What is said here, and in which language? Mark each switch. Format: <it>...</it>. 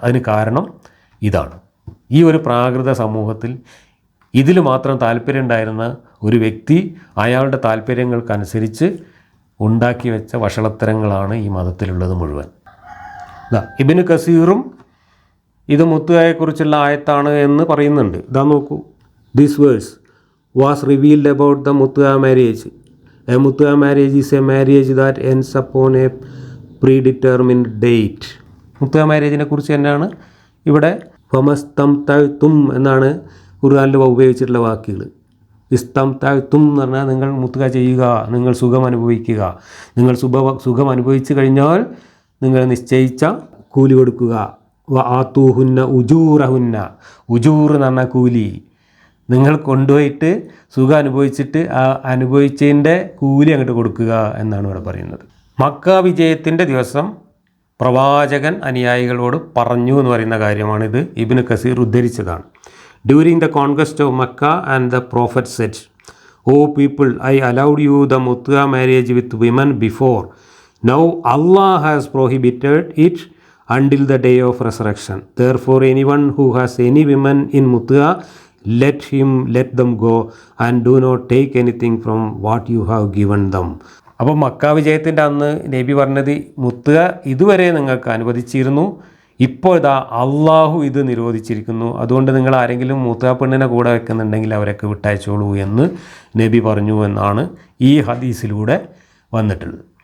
<ml>അതിന് കാരണം ഇതാണ്. ഈ ഒരു പ്രാകൃത സമൂഹത്തിൽ ഇതിൽ മാത്രം താല്പര്യം ഉണ്ടായിരുന്ന ഒരു വ്യക്തി അയാളുടെ താല്പര്യങ്ങൾക്കനുസരിച്ച് ഉണ്ടാക്കി വെച്ച വഷളത്തരങ്ങളാണ് ഈ മതത്തിലുള്ളത് മുഴുവൻ. ഇബ്നു കസീറും ഇത് മുത്തുകയെക്കുറിച്ചുള്ള ആയത്താണ് എന്ന് പറയുന്നുണ്ട്. ഇതാ നോക്കൂ,</ml> <en>This verse was revealed about the Mutwa marriage. A Mutwa marriage is a marriage that ends upon a predetermined date.</en> <ml>മുത്തുക മാരേജിനെ കുറിച്ച് തന്നെയാണ് ഇവിടെ ഫമസ്തംതഅ്തും എന്നാണ് ഖുർആനിൽ ഉപയോഗിച്ചിട്ടുള്ള വാക്കുകൾ. ഇസ്തംതഅ്തും എന്ന് പറഞ്ഞാൽ നിങ്ങൾ മുത്തുക ചെയ്യുക, നിങ്ങൾ സുഖം അനുഭവിക്കുക. നിങ്ങൾ സുഖം അനുഭവിച്ചു കഴിഞ്ഞാൽ നിങ്ങൾ നിശ്ചയിച്ച കൂലി കൊടുക്കുക. വആതൂഹുന്ന ഉജൂറഹുന്ന, ഉജൂർ എന്ന് പറഞ്ഞാൽ കൂലി. നിങ്ങൾ കൊണ്ടുപോയിട്ട് സുഖം അനുഭവിച്ചിട്ട് ആ അനുഭവിച്ചതിൻ്റെ കൂലി അങ്ങോട്ട് കൊടുക്കുക എന്നാണ് ഇവിടെ പറയുന്നത്. മക്ക വിജയത്തിൻ്റെ ദിവസം പ്രവാചകൻ അനുയായികളോട് പറഞ്ഞു എന്ന് പറയുന്ന കാര്യമാണിത്. ഇബ്നു കസീർ ഉദ്ധരിച്ചതാണ്.</ml> <en>During the conquest of Mecca and the prophet said, O people, I allowed you the മുത്തുക marriage with women before. Now Allah has prohibited it until the day of resurrection. Therefore anyone who has any women in mutu'a, let them go and do not take anything from what you have given them.</en> <ml>അപ്പോൾ Mecca വിജയത്തിൻ്റെ അന്ന് നബി പറഞ്ഞത് മുത്തുക ഇതുവരെ നിങ്ങൾക്ക് അനുവദിച്ചിരുന്നു, ഇപ്പോൾ ഇതാ അള്ളാഹു ഇത് നിരോധിച്ചിരിക്കുന്നു, അതുകൊണ്ട് നിങ്ങൾ ആരെങ്കിലും മൂത്ത പെണ്ണിനെ കൂടെ വെക്കുന്നുണ്ടെങ്കിൽ അവരൊക്കെ വിട്ടയച്ചോളൂ എന്ന് നബി പറഞ്ഞു എന്നാണ് ഈ ഹദീസിലൂടെ വന്നിട്ടുള്ളത്.</ml>